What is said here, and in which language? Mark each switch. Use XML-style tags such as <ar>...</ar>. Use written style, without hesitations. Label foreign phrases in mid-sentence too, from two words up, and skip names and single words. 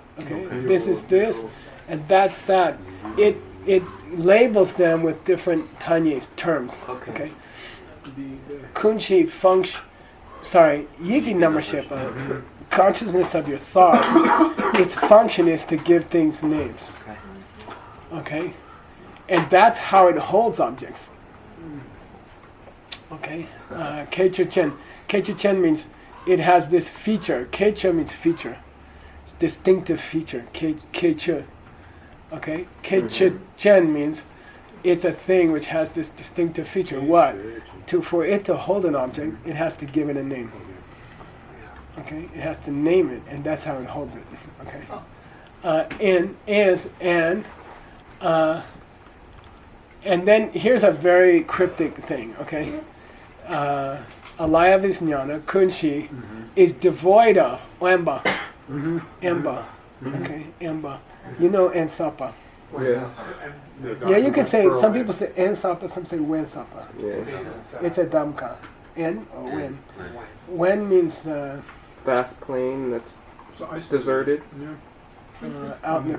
<en>Okay, this is this, and that's that. It labels them with different tanyis terms. Okay. Kunchi function. Sorry, yigi numbership. Consciousness of your thoughts. Its function is to give things names. Okay, and that's how it holds objects. Okay, keichu-chen. Keichu-chen means it has this feature. Keichu means feature. It's distinctive feature. Keichu. Okay, keichu-chen means it's a thing which has this distinctive feature. What? For it to hold an object, it has to give it a name. Okay, it has to name it, and that's how it holds it. Okay, and then here's a very cryptic thing. Okay,</en> <sa>alaya visnyana</sa> <en>kunshi is devoid of emba. Emba. Okay, emba. You know ensapa. Yes. Yeah, you can say, some people say ensapa, some say wensapa. Yes. It's a damka. En or wen. Wen means Vast plain that's So I deserted. Yeah. out in the</en>